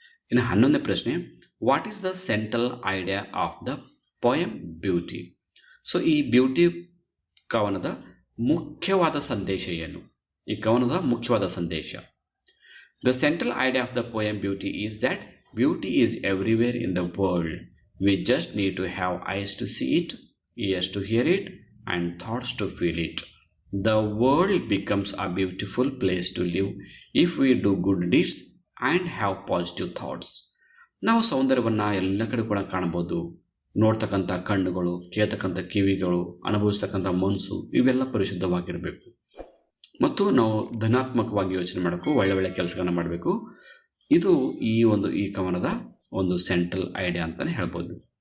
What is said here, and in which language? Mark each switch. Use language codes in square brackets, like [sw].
[kn] ಇನ್ನು 11ನೇ ಪ್ರಶ್ನೆ, [en] What is the central idea of the poem beauty? [kn] So ಈ beauty ಕವನದ ಮುಖ್ಯವಾದ ಸಂದೇಶ ಏನು? ಈ ಕವನದ ಮುಖ್ಯವಾದ ಸಂದೇಶ, [en] The central idea of the poem beauty is that beauty is everywhere in the world. We just need to have eyes to see it, ears to hear it, and thoughts to feel it. The world becomes a beautiful place to live if we do good deeds and have positive thoughts. [kn] ನಾವು ಸೌಂದರ್ಯವನ್ನು ಎಲ್ಲ ಕಡೆ ಕೂಡ ಕಾಣ್ಬೋದು. ನೋಡ್ತಕ್ಕಂಥ ಕಣ್ಣುಗಳು, ಕೇಳ್ತಕ್ಕಂಥ ಕಿವಿಗಳು, ಅನುಭವಿಸ್ತಕ್ಕಂಥ ಮನಸ್ಸು, ಇವೆಲ್ಲ ಪರಿಶುದ್ಧವಾಗಿರಬೇಕು. ಮತ್ತು ನಾವು ಧನಾತ್ಮಕವಾಗಿ ಯೋಚನೆ ಮಾಡಬೇಕು, ಒಳ್ಳೆ ಕೆಲಸಗಳನ್ನು ಮಾಡಬೇಕು. ಇದು ಈ ಕವನದ ಒಂದು ಸೆಂಟ್ರಲ್ ಐಡಿಯಾ ಅಂತಲೇ ಹೇಳ್ಬೋದು.